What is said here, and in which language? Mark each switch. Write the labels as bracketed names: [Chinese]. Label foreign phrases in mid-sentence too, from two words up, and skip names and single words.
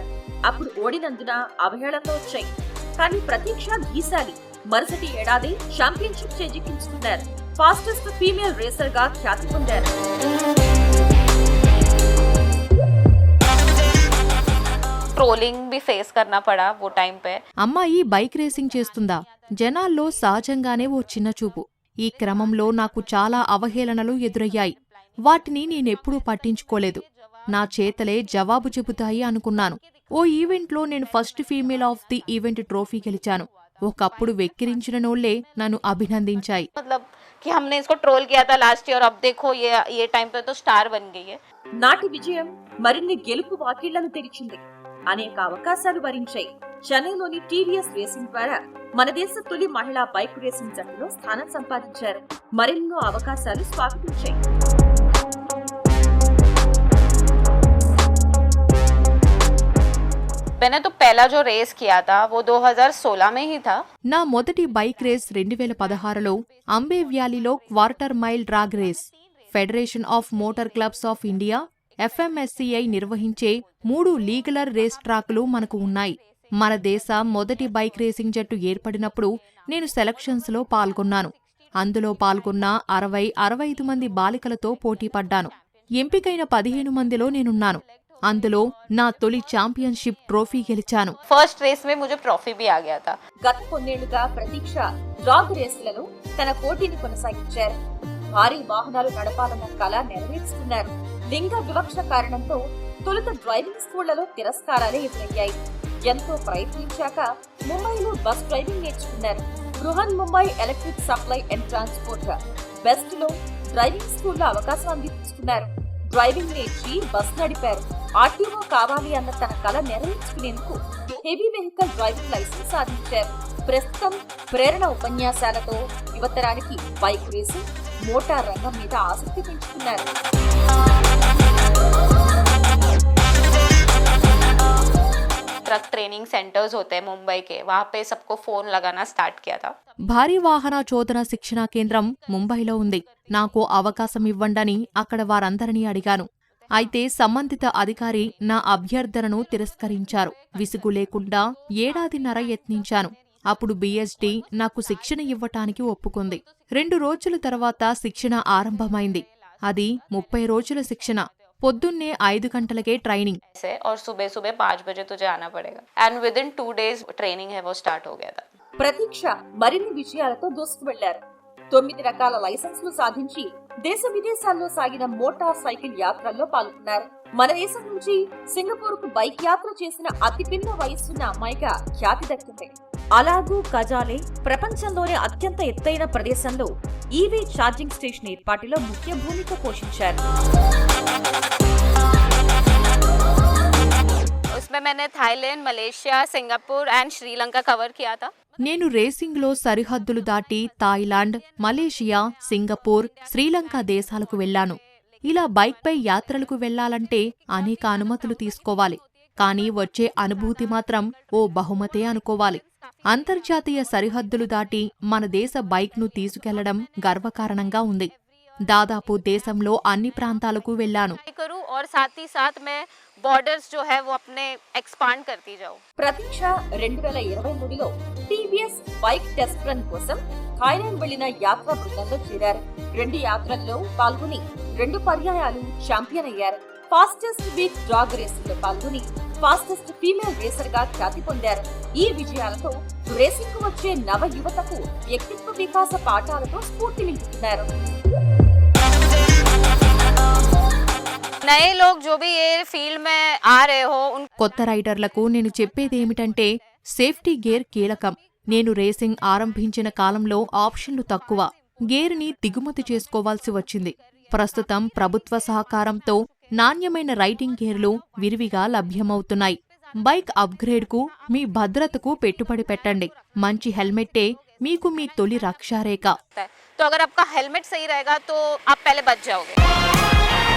[Telugu] అప్పుడు ఓడినందున అవహేళనలు వచ్చాయి. కానీ ప్రతీక్ష గీశాలి. మరుసటి ఏడాది ఛాంపియన్షిప్ చేజిక్కించుకున్నారు. [English] fastest female racer [Telugu] గా ఖ్యాతి పొందారు. [Hindi] ట్రోలింగ్ भी फेस करना पड़ा वो टाइम पे. [Telugu] అమ్మాయి [English] bike racing [Telugu] చేస్తుందా? జనాల్లో సహజంగానే ఓ చిన్న చూపు. ఈ క్రమంలో నాకు చాలా అవహేళనలు ఎదురయ్యాయి. వాటిని నేనెప్పుడూ పట్టించుకోలేదు. నా చేతలే జవాబు చెబుతాయి అనుకున్నాను. ఓ ఈవెంట్లో నేను [English] first female of the event trophy [Telugu] గెలిచాను. ఒకప్పుడు వెక్కిరించిన నోళ్లే నన్ను అభినందించాయి. [Hindi] कि हमने इसको ट्रोल किया था [English] last year, [Hindi] अब देखो ये टाइम पे तो स्टार बन गई है. [Telugu] నాటి విజయం మరిన్ని గెలుపు వాకిళ్లను తెరిచింది. అనేక అవకాశాలు వరించాయి. చెన్నైలోని టీవీఎస్ రేసింగ్ ద్వారా మన దేశ తొలి మహిళా [English] bike racing [Telugu] జట్టులో స్థానం సంపాదించారు. మరెన్నో అవకాశాలు స్వాగతించాయి. [Hindi] मैंने तो पहला जो रेस किया था वो 2016 में ही था. [Telugu] నా మొదటి బైక్ రేస్ 2016లో అంబే వ్యాలీలో [English] quarter mile drag race. [Telugu] ఫెడరేషన్ ఆఫ్ మోటార్ క్లబ్స్ ఆఫ్ ఇండియా FMSCI నిర్వహించే 3 లీగలర్ రేస్ ట్రాక్లు మనకు ఉన్నాయి. మన దేశ మొదటి [English] bike racing [Telugu] జట్టు ఏర్పడినప్పుడు నేను సెలక్షన్స్లో పాల్గొన్నాను. అందులో పాల్గొన్న 60-65 మంది బాలికలతో పోటీపడ్డాను. ఎంపికైన 15 మందిలో నేనున్నాను. అందులో నా తొలి ఛాంపియన్షిప్ ట్రోఫీ గెలిచాను. [English] first race [Hindi] में मुझे ట్రోఫీ भी आ गया था. [Telugu] గత కొన్నేళ్లుగా ప్రతీక్ష డ్రాగ్ రేసులలో తన పోటీని కొనసాగించారు. భారీ వాహనాలు నడపాలన్న కళ నెరవేర్చుకున్నారు. లింగ వివక్ష కారణంతో తొలుత డ్రైవింగ్ స్కూళ్లలో తిరస్కారాలే ఎదురయ్యాయి. ఎంతో ప్రయత్నించాక ముంబైలో [English] bus driving [Telugu] నేర్చుకున్నారు. బృహన్ ముంబై ఎలక్ట్రిక్ సప్లై అండ్ ట్రాన్స్పోర్ట్ బెస్ట్ లో డ్రైవింగ్ స్కూల్లో అవకాశం అందించుకున్నారు. డ్రైవింగ్ నేర్చి బస్ నడిపారు. ఆర్టీఓ కావాలి అన్న తన కళ నెరవేర్చుకునేందుకు [English] heavy vehicle driving license [Telugu] సాధించారు. ప్రస్తుతం ప్రేరణ ఉపన్యాసాలతో యువతరానికి [English] bike racing, [Telugu] మోటార్ రంగం మీద ఆసక్తి పెంచుకున్నారు. [English] truck training centers [Hindi] होते हैं मुंबई के, वहाँ पे सबको फोन लगाना स्टार्ट किया था. [Telugu] భారీ వాహన చోదన శిక్షణా కేంద్రం ముంబైలో ఉంది. నాకు అవకాశం ఇవ్వండని అక్కడ వారందరినీ అడిగాను. అయితే సంబంధిత అధికారి నా అభ్యర్థనను తిరస్కరించారు. విసుగు లేకుండా ఏడాదిన్నర యత్నించాను. అప్పుడు బీఎస్డీ నాకు శిక్షణ ఇవ్వటానికి ఒప్పుకుంది. 2 రోజుల తర్వాత శిక్షణ ఆరంభమైంది. అది 30 రోజుల శిక్షణ. పొద్దున్నే 5 గంటలకే ట్రైనింగ్. [Hindi] और सुबह सुबह 5 बजे तुझे आना पड़ेगा. [English] and within 2 days training [Hindi] है वो स्टार्ट हो गया था. [Telugu] ప్రతీక్ష మరిన్ని విజయాలతో దూసుకు వెళ్లారు. 9 రకాల లైసెన్సులు సాధించి దేశ విదేశాల్లో సాగిన మోటార్ సైకిల్ యాత్రల్లో పాల్గొన్నారు. మన దేశం నుంచి సింగపూర్ కు బైక్ యాత్ర చేసిన అతి పిన్న వయస్సున్న అమ్మాయిగా ఖ్యాతి దక్కింది. అలాగూ కజాలే ప్రపంచంలోనే అత్యంత ఎత్తైన ప్రదేశంలో [English] EV charging station [Telugu] ఏర్పాటులో ముఖ్య భూమిక పోషించారు. [Hindi] उसमें मैंने थाईलैंड, मलेशिया, सिंगापुर एंड श्रीलंका कवर किया था. [Telugu] నేను రేసింగ్లో సరిహద్దులు దాటి థాయిలాండ్, మలేషియా, సింగపూర్, శ్రీలంక దేశాలకు వెళ్లాను. ఇలా బైక్పై యాత్రలకు వెళ్లాలంటే అనేక అనుమతులు తీసుకోవాలి. కానీ వచ్చే అనుభూతి మాత్రం ఓ బహుమతే అనుకోవాలి. అంతర్జాతీయ సరిహద్దులు దాటి మన దేశ బైక్ను తీసుకెళ్లడం గర్వకారణంగా ఉంది. దాదాపు దేశంలో అన్ని ప్రాంతాలకు వెళ్లాను. [Hindi] करूं और साथ ही साथ मैं बॉर्डर्स जो है वो अपने एक्सपांड करती जाऊं. [Telugu] ప్రతీక్ష 2023లో టీవీఎస్ బైక్ [English] test run [Telugu] కోసం థాయిలాండ్ వెళ్లిన యాత్రా బృందంలో చేరారు. 2 యాత్రల్లో పాల్గొని 2 పర్యాయాలు ఛాంపియన్ అయ్యారు. [English] fastest week drag racing [Telugu] లో పాల్గొని [English] fastest female racer [Telugu] గా ఖ్యాతి పొందారు. ఈ విజయాలతో రేసింగ్ కు వచ్చే నవ యువతకు వ్యక్తిత్వ వికాస పాఠాలతో స్ఫూర్తి నింపుతున్నారు. [Hindi] नए लोग जो भी ये फील्ड में आ रहे हो उन [Telugu] కొత్త రైడర్లకు నేను చెప్పేదేమిటంటే [English] safety gear [Telugu] కీలకం. నేను రేసింగ్ ఆరంభించిన కాలంలో ఆప్షన్లు తక్కువ. గేర్ని దిగుమతి చేసుకోవాల్సి వచ్చింది. ప్రస్తుతం ప్రభుత్వ సహకారంతో నాణ్యమైన రైడింగ్ గేర్లు విరివిగా లభ్యమవుతున్నాయి. బైక్ అప్గ్రేడ్కు, మీ భద్రతకు పెట్టుబడి పెట్టండి. మంచి హెల్మెట్టే మీకు మీ తొలి రక్షారేఖ. [Hindi] तो अगर आपका हेलमेट सही रहेगा तो आप पहले बच जाओगे.